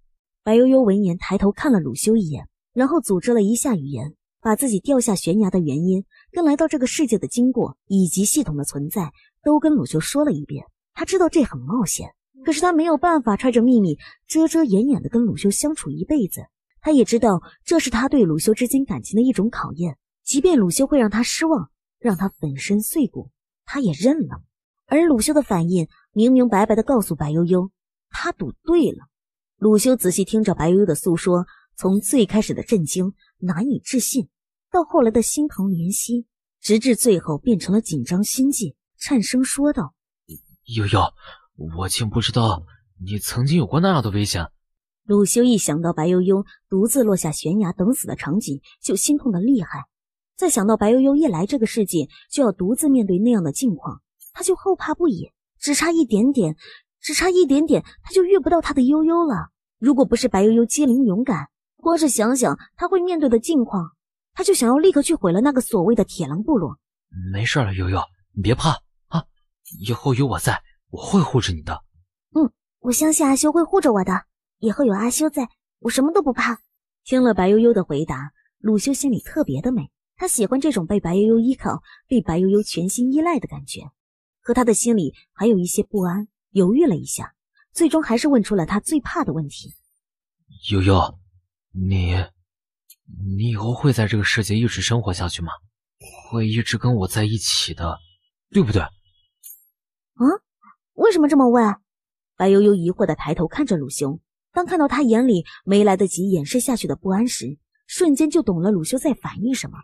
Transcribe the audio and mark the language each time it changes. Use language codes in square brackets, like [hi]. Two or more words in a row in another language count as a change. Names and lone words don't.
[zh] 白悠悠聞言抬頭看了魯修一眼，然後組織了一下語言，把自己掉下懸崖的原因跟来到這個世界的經過以及系統的存在都跟魯修說了一遍。他知道這很冒險，可是他沒有辦法揣着秘密遮遮掩掩的跟魯修相處一輩子。他也知道這是他對魯修之間感情的一種考驗，即便魯修會讓他失望，讓他粉身碎骨，他也認了。而魯修的反應明明白白地告訴白悠悠，他賭對了。魯修仔細聽着白悠悠的訴說，從最開始的震驚、難以置信，到後來的心疼憐惜，直至最後變成了緊張心悸，顫聲說道： 悠悠，我竟不知道你曾經有過那樣的危險。魯修一想到白悠悠獨自落下懸崖等死的場景，就心痛得厲害。再想到白悠悠一來這個世界就要獨自面對那樣的境況，他就後怕不已。只差一點點，他就遇不到他的悠悠了。如果不是白悠悠机灵勇敢，光是想想他会面对的境況，他就想要立刻去毁了那個所謂的鐵狼部落。没事了，悠悠，你別怕啊，以後有我在，我會護着你的。我相信阿修會護着我的，以後有阿修在，我什麼都不怕。聽了白悠悠的回答，魯修心裡特別的美，他喜歡這種被白悠悠依靠，被白悠悠全心依賴的感覺。可他的心裡還有一些不安，猶豫了一下，最終還是問出了他最怕的問題： 悠悠，你以後會在這個世界一直生活下去嗎？會一直跟我在一起的，對不對？為什麼這麼問？白悠悠疑惑地抬頭看着魯修，當看到他眼裡沒來得及掩飾下去的不安時，瞬間就懂了魯修在反映什麼。